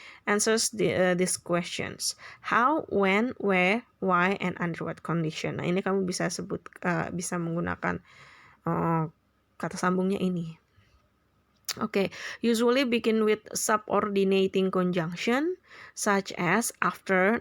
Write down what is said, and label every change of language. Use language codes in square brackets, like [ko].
[en] Answers these questions. How, when, where, why, and under what condition. [id] Nah, ini kamu bisa bisa menggunakan kata sambungnya ini. [en] Okay, usually begin with subordinating conjunction such as after.